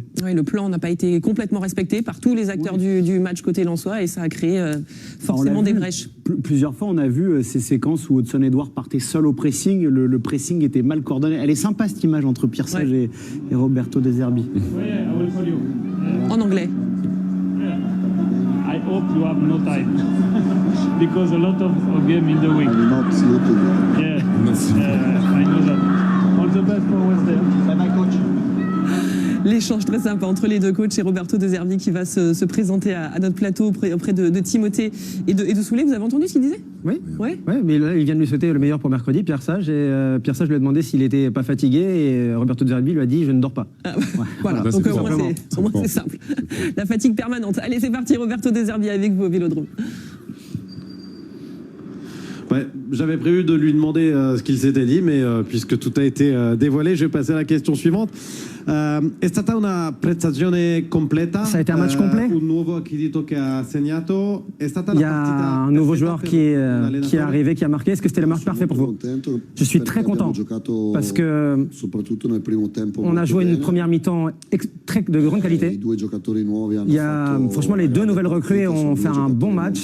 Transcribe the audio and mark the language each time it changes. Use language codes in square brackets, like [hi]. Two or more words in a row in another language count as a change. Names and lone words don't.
[fr] Oui, le plan n'a pas été complètement respecté par tous les acteurs du match côté lensois et ça a créé forcément des brèches. Plusieurs fois, on a vu ces séquences où Hudson-Edouard partait seul au pressing, le pressing était mal coordonné. Elle est sympa cette image entre Pierre Sage et Roberto De Zerbi. En anglais. [en] I hope you have no time because a lot of game in the week. Not sleeping. Yeah, I know that. All the best for Wednesday. Bye bye, coach. [fr] L'échange très sympa entre les deux coachs et Roberto De Zerbi qui va se présenter à notre plateau auprès de Timothée et de Souley. Vous avez entendu ce qu'il disait? Oui. Mais là, il vient de lui souhaiter le meilleur pour mercredi, Pierre Sage. Et Pierre Sage lui a demandé s'il n'était pas fatigué et Roberto De Zerbi lui a dit « je ne dors pas ». Voilà, donc au moins c'est simple. La fatigue permanente. Allez, c'est parti, Roberto De Zerbi avec vous au Vélodrome. Ouais, j'avais prévu de lui demander ce qu'il s'était dit, mais puisque tout a été dévoilé, je vais passer à la question suivante. [it] È stata una prestazione completa. [fr] Ça a été un match complet. [it] Un nuovo accredito che ha segnato. [fr] Il y a un nouveau joueur qui est arrivé, qui a marqué. Est-ce que c'était le match parfait pour vous? Je suis très content parce que on a joué une première mi-temps de grande qualité. Il y a franchement les deux nouvelles recrues ont fait un bon match.